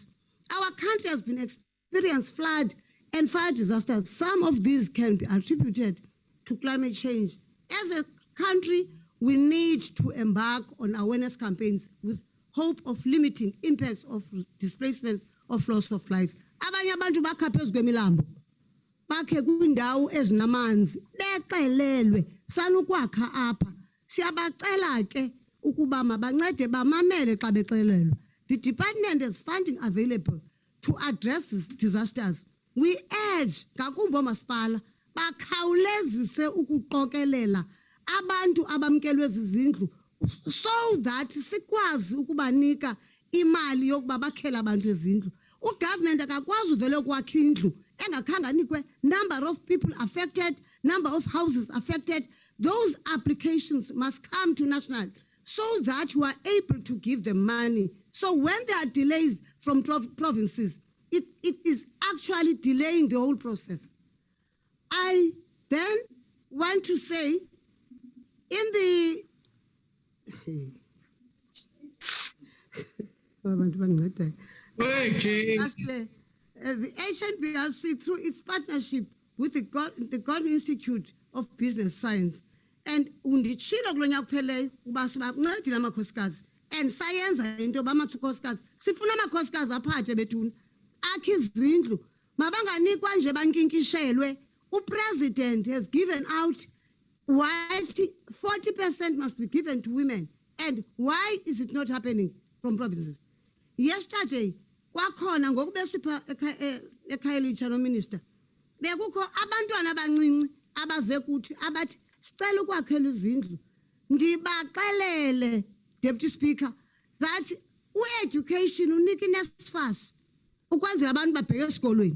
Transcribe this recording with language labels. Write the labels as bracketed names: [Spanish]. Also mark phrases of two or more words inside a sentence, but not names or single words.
[English] Our country has been experienced flood and fire disasters. Some of these can be attributed to climate change. As a country, we need to embark on awareness campaigns with hope of limiting impacts of displacement, of loss of life. [Xhosa] Abanye abantu bakha phezu kwemilambo bakhe kwindawo ezinamanzi bexelelwe sanukwakha apha siyabacela ke ukuba mabancede bamamele xa bexelelwe. [English] The department has funding available to address these disasters. We urge [Xhosa] ngakumbi omasipala bakhawulezise ukuqokelela abantu abamkelwe zizindlu [English] so that [Xhosa] sikwazi ukubanika imali yokuba bakhela abantu izindlu. Ugovernment akakwazi uvele ukwakha indlu engakhange anikwe [English] number of people affected, number of houses affected. Those applications must come to national so that we are able to give them money. So when there are delays from provinces, it is actually delaying the whole process. I then want to say in the the HNBRC, through its partnership with the Gordon Institute of Business Science, [Xhosa] and unditshilo kulonyaka kupheleyo uba sibancedile amakhosikazi and sayenza into bamakhosikazi sifuna amakhosikazi aphathe bethuna akhe izindlu mabanganikwa nje bankinkishelwe. [English] President has given out what 40% must be given to women, and why is it not happening from provinces? [Xhosa] Yesterday kwakhona ngokubesipha eKhayelitsha no minister bekukho abantwana abancinci abaze kuthi abathi sicela ukwakhela izindlu. Ndibaxelele [English] Deputy Speaker that education [Xhosa] unika iNSFAS ukwenzela abantu babheke esikolweni.